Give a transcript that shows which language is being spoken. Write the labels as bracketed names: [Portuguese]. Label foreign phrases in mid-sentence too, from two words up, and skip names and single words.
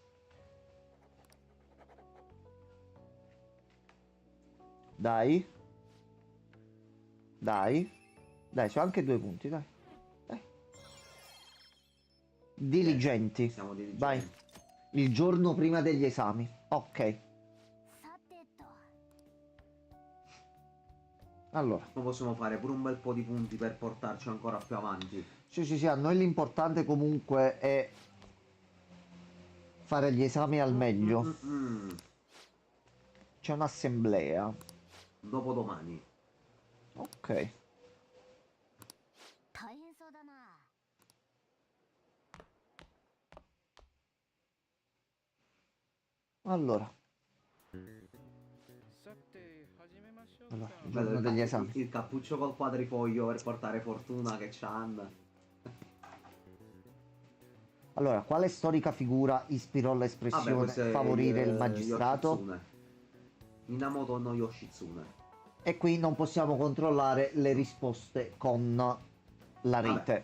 [Italian] Dai, sono anche 2 punti, dai. Diligenti. Siamo diligenti. Vai. Il giorno prima degli esami. Ok. [Japanese] さてと。 [Italian] Allora, Ma possiamo fare pure un bel po' di punti per portarci ancora più avanti. sì, a noi l'importante comunque è fare gli esami al meglio. C'è un'assemblea. Dopodomani. Ok. [Japanese] 大変そうだな。 [Italian] Allora, [Japanese] さて始めましょう [Italian] allora, [Japanese] か [Italian] il giorno degli esami. Il cappuccio col quadrifoglio per portare fortuna che c'hanno. Allora, quale storica figura ispirò l'espressione favorire il magistrato? Yoshitsune. Minamoto no Yoshitsune. E qui non possiamo controllare le risposte con la rete.